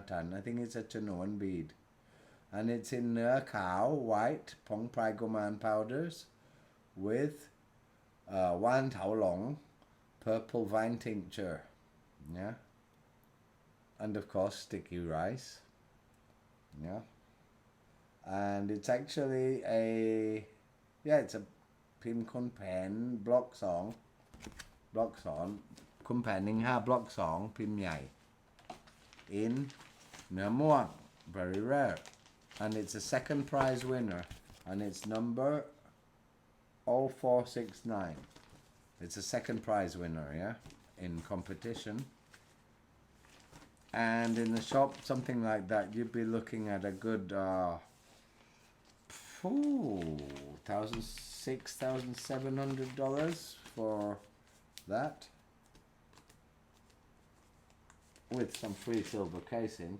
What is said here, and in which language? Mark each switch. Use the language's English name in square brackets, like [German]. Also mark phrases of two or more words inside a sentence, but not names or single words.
[English] I think it's a Chanuan bead. And it's in Nua Cow, white, Pong Prai Goman powders with Wan Tao Long, purple vine tincture. Yeah. And of course, sticky rice. Yeah. And it's actually it's a Pim Khun Paen block song. Khun Paen Ning Ha block song, Pim Nhai. In Nua Muang, very rare. And it's a second prize winner. And it's number 0469. It's a second prize winner, yeah, in competition. And in the shop, something like that, you'd be looking at a good $6,700 for that, with some free silver casing.